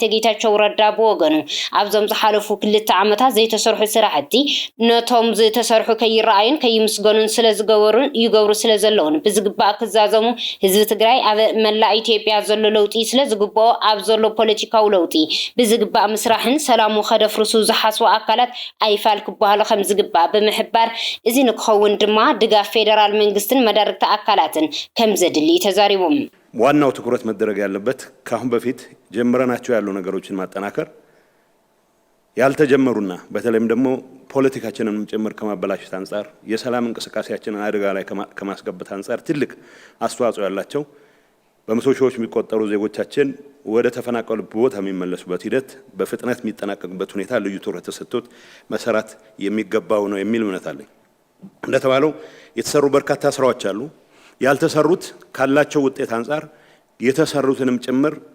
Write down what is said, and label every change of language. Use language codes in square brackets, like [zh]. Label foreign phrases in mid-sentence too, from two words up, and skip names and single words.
[ti] ጌታቸው ረዳ ብወገኑ ኣብዞም ዝሓለፉ 2 ዓመታት ዘይተሰርሑ ስራሕቲ ነቶም ዝተሰርሑ ከይረኣዩን ከይምስገኑን ስለዝገበሩን ይገብሩ ስለዘለውን ብዝግባእ ክዛዘሙ ህዝቢ ትግራይ ኣብ መላእ ኢትዮጵያ ዘሎ ለውጢ ስለዝግባኦ ኣብ ዘሎ ፖለቲካዊ ለውጢ ብዝግባእ ምስራሕን ሰላሙ ከደፍርሱ ዝሓስቡ ኣካላት ኣይፋል ክበሃሉ ከም ዝግባእ ብምሕባር እዚ ንክኸውን ድማ ድጋፍ ፌደራል መንግስትን መዳርግቲ አካላትን ከም ዘድሊ ተዛሪቡም [am] ዋናው ትኩረት መደረግ ያለበት ካሁን በፊት ጀምረናቸው ያሉ ነገሮችን ማጠናከር ያልተጀመሩና በተለይም ደግሞ ፖለቲካችንን ጭምር ከማበላሸት አንፃር የሰላም እንቅስቃሴያችንን አደጋ ላይ ከማስገባት አንፃር ትልቅ አስተዋጽኦ ያላቸው በመቶ ሺዎች የሚቆጠሩ ዜጎቻችን ወደ ተፈናቀሉ ቦታ የሚመለሱበት ሂደት በፍጥነት የሚጠናቀቅበት ሁኔታ ልዩ ትኩረት ተሰጥቶት መሰራት የሚገባው ነው የሚል እምነት አለኝ። እንደተባለው የተሰሩ በርካታ ስራዎች አሉ። ያልተሰሩት ካላቸው ውጤት አንፃር የተሰሩትንም ጭምር